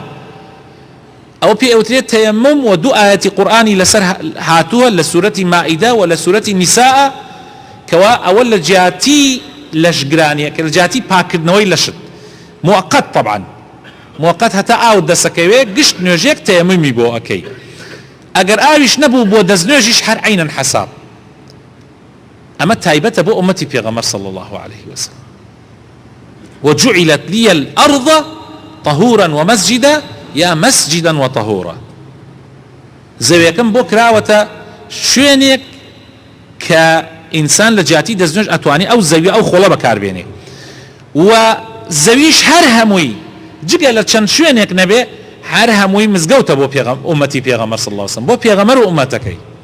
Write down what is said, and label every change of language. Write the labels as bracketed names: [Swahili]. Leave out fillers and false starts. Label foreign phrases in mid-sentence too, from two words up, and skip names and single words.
[Central Kurdish] ئەو پێ ئەوترێت تەیەموم، و دوو ئاەتی قورئانی لەسەر هاتووە لە سوورەتی مائیدە و لە سوورەتی نیساء کەوا ئەوە لە جیاتی لەشگرانیە کە لە جیاتی پاکردنەوەی لەشت موقت، طبعا موقت هەتا ئاو دەسەکەوێ گشت نوێژێک تەیەمومی بۆ ئەەکەی، ئەگەر ئاویش نەبوو بۆ دەستنوێژیش هەر عینەن حەساب. ئەمە تایبەتە بۆ ئومەتی پێغەمبەر [Arabic] صلی الله عليه وسلم. وجعلت لي الأرض طهورا ومسجدا یا مسجدا وطهورا. [Central Kurdish] زەویەکەم بۆ کراوەتە شوێنێک کە ئینسان لە جیاتی دەستنوێژ ئەتوانی ئەو زەوی ئەو خۆڵە بەکاربێنێ، و زەویش هەر هەمووی جگە لە چەند شوێنێک نەبێ هەر هەمووی مزگەوتە بۆ ئومەتی پێغەمبەر [Arabic] صلی الله عليه وسلم، [Central Kurdish] بۆ پێغەمبەر و ئومەتەکەی.